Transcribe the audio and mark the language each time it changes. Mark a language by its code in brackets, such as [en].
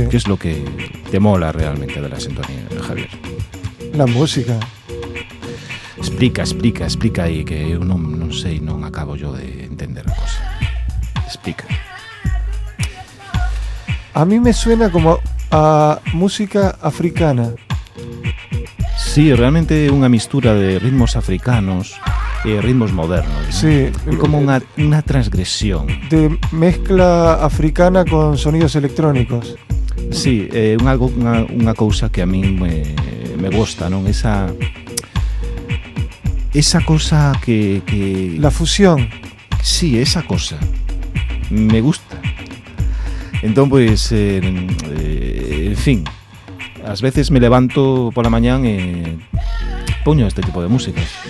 [es] ¿Qué es lo que te mola realmente de la sintonía, Javier? La música. [gl] Explica aí, que eu non sei, non acabo yo de entender a cosa. Explica. [es] A mí me suena como a música africana. [gl] Sí, realmente unha mistura de ritmos africanos e ritmos modernos. [es] Sí, ¿no? [gl] Como unha transgresión. [es] De mezcla africana con sonidos electrónicos. [gl] Sí, unha cousa que a mí me gusta, non? [es] Esa cosa que... La fusión. Sí, esa cosa. Me gusta. [gl] Entón, pois, en fin, ás veces me levanto pola mañán e poño este tipo de música.